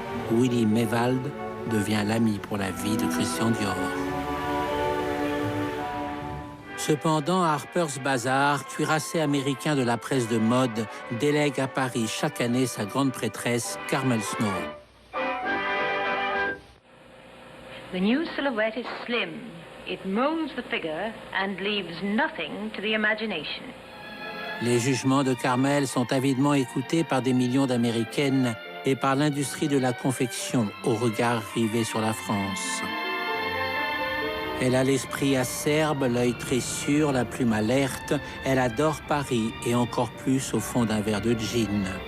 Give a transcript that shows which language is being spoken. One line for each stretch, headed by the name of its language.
French: Willy Mewald devient l'ami pour la vie de Christian Dior. Cependant, Harper's Bazaar, cuirassé américain de la presse de mode, délègue à Paris chaque année sa grande prêtresse Carmel Snow.
English: The new silhouette is slim. It molds the figure and leaves nothing to the imagination.
French: Les jugements de Carmel sont avidement écoutés par des millions d'Américaines et par l'industrie de la confection au regard rivé sur la France. Elle a l'esprit acerbe, l'œil très sûr, la plume alerte. Elle adore Paris et encore plus au fond d'un verre de gin.